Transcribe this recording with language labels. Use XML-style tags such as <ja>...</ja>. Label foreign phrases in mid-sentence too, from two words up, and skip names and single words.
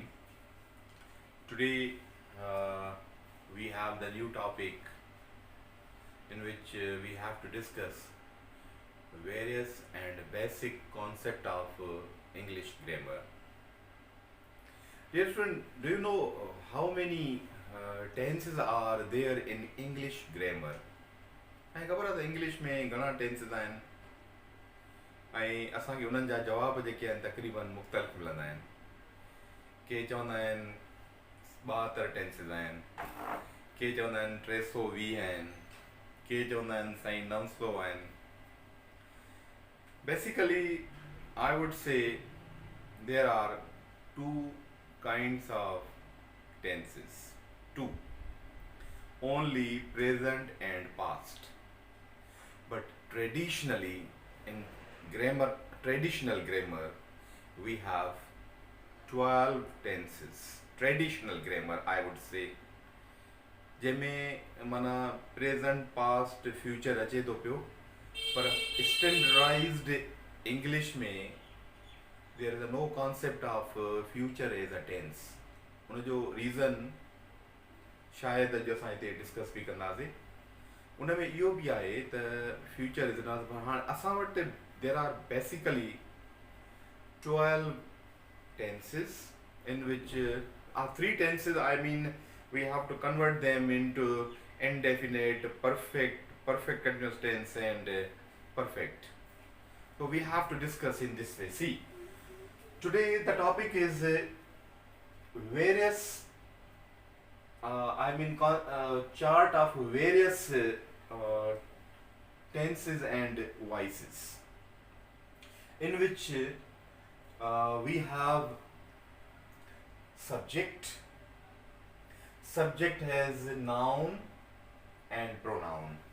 <en>Today we have the new topic in which we have to discuss various and basic concept of English grammar. Dear friend, do you know how many tenses are there in English grammar?</en> <sd>ऐं ख़बर आहे त इंग्लिश में घणा टेंसिस आहिनि ऐं असांखे उन्हनि जा जवाब जेके आहिनि तक़रीबन मुख़्तलिफ़ मिलंदा आहिनि। के चवंदा आहिनि 72 टेंसिस आहिनि, के चवंदा आहिनि 320 आहिनि, के चवंदा आहिनि साईं 900 आहिनि।</sd> <en>basically I would say there are two kinds of tenses, two, only present and past. But traditionally in traditional grammar we have 12 tenses. Traditional grammar I would say</en> <sd>जंहिंमें माना</sd> <en>present past future</en> <sd>अचे थो पियो, पर</sd> <en>standardized English में there is no concept of future as a tense.</en> <sd>उन जो रीज़न शायदि अॼु असां हिते डिस्कस बि कंदासीं। उन में इहो बि आहे त</sd> <en>future is not,</en> <sd>हाणे असां वटि</sd> <en>there are basically 12 tenses in which are 3 tenses. I mean we have to convert them into indefinite, perfect continuous tense and perfect. So we have to discuss in this way. See, today the topic is various chart of various tenses and voices, in which we have subject has noun and pronoun.</en>